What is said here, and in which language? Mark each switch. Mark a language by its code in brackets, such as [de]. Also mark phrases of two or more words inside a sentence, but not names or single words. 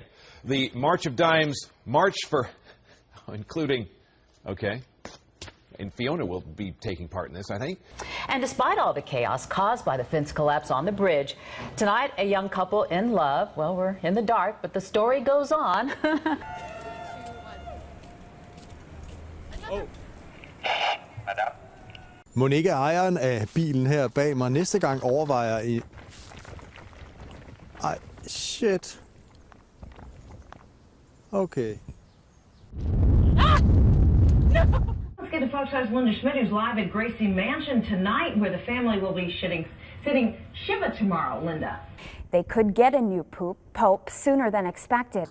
[en] The March of Dimes March for, including, and Fiona will be taking part in this, I think. And despite all the chaos caused by the fence collapse on the bridge, tonight a young couple in love, well, we're in the dark, but the story goes on. [da] Mon ikke ejeren af bilen her bag mig næste gang overvejer i... Ej, [en] shit. Okay. Ah! No! Let's get to Fox 5's Linda Schmidt, who's live at Gracie Mansion tonight, where the family will be sitting Shiva tomorrow. Linda. They could get a new pope sooner than expected.